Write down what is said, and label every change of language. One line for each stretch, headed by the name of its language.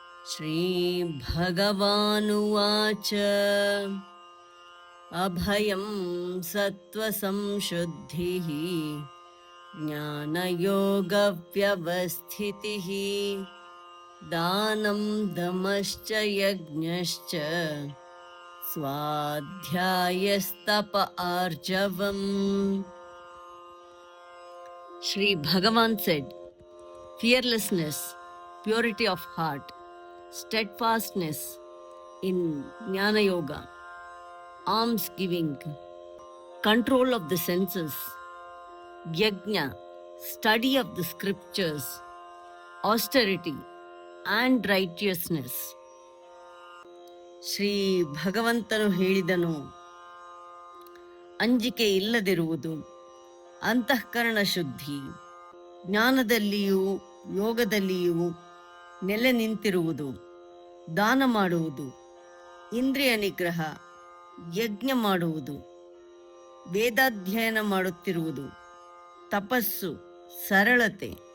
Sanskrit: श्रीभगवानुवाच अभयं सत्त्वसंशुद्धिः ज्ञानयोगव्यवस्थितिः दानं दमश्च यज्ञश्च स्वाध्यायस्तप आर्जवम्.
English: Shri Bhagavan said, fearlessness, purity of heart, steadfastness in Jnana Yoga, alms giving, control of the senses, yajna, study of the scriptures, austerity and righteousness.
Kannada: Shri ಭಗವಂತನು ಹೇಳಿದನು, ಅಂಜಿಕೆ ಇಲ್ಲದಿರುವುದು, ಅಂತಃಕರಣ ಶುದ್ಧಿ, ಜ್ಞಾನದಲ್ಲಿಯೂ ಯೋಗದಲ್ಲಿಯೂ ನೆಲೆ ನಿಂತಿರುವುದು, ದಾನ ಮಾಡುವುದು, ಇಂದ್ರಿಯ ನಿಗ್ರಹ, ಯಜ್ಞ ಮಾಡುವುದು, ವೇದಾಧ್ಯಯನ ಮಾಡುತ್ತಿರುವುದು, ತಪಸ್ಸು, ಸರಳತೆ.